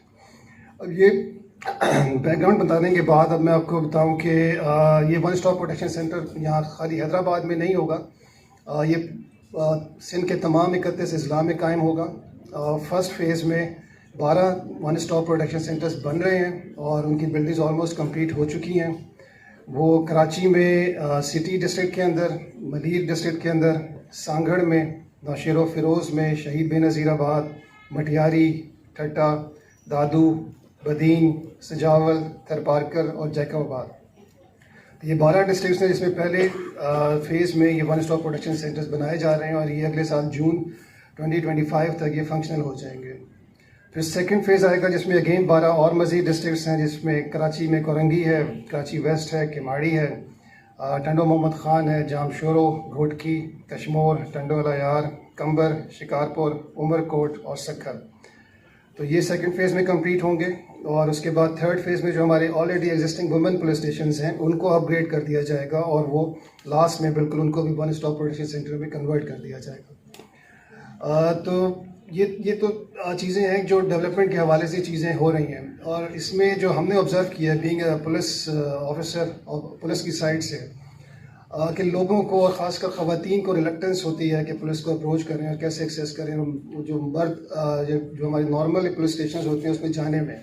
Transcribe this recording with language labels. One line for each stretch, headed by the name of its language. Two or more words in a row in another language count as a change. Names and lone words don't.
Urdu: اب یہ بیک گراؤنڈ بتانے کے بعد اب میں آپ کو بتاؤں کہ یہ
English: one stop protection center
Urdu: یہاں خالی حیدرآباد میں نہیں ہوگا، یہ سندھ کے تمام 31 اضلاع میں قائم ہوگا.
English: first phase
Urdu: میں 12
English: one stop protection centers
Urdu: بن رہے ہیں اور ان کی
English: buildings almost complete
Urdu: ہو چکی ہیں. وہ کراچی میں
English: city district
Urdu: کے اندر، ملیر ڈسٹرکٹ کے اندر, سانگھڑ میں، نوشہرو فیروز میں، شہید بینظیر آباد، مٹیاری، ٹھٹھہ، دادو، بدین، سجاول، تھرپارکر اور جیکب آباد. تو یہ 12 ڈسٹرکٹس ہیں جس میں پہلے فیز میں یہ
English: one stop protection centers
Urdu: بنائے جا رہے ہیں اور یہ اگلے سال جون 2025 تک یہ فنکشنل ہو جائیں گے. پھر
English: second phase
Urdu: آئے گا جس میں اگین 12 اور مزید ڈسٹرکٹس ہیں، جس میں کراچی میں کورنگی ہے، کراچی ویسٹ ہے، کیماڑی ہے, ٹنڈو محمد خان ہے، جامشورو، گھوٹکی، کشمور، ٹنڈو الہ یار، قمبر، شکارپور، عمرکوٹ اور سکھر. تو یہ
English: second phase
Urdu: میں کمپلیٹ ہوں گے، اور اس کے بعد
English: third phase
Urdu: میں جو ہمارے
English: already existing women police stations
Urdu: ہیں ان کو اپگریڈ کر دیا جائے گا، اور وہ لاسٹ میں بالکل ان کو بھی
English: one stop protection center
Urdu: میں کنورٹ کر دیا جائے گا. تو یہ تو چیزیں ہیں جو ڈیولپمنٹ کے حوالے سے چیزیں ہو رہی ہیں، اور اس میں جو ہم نے آبزرو کیا ہے
English: being police officer
Urdu: اور پولیس کی سائیڈ سے کہ لوگوں کو اور خاص کر خواتین کو ریلکٹنس ہوتی ہے کہ پولیس کو اپروچ کریں اور کیسے ایکسیس کریں، جو مرد جو ہمارے
English: normal police station
Urdu: ہوتے ہیں اس میں جانے میں.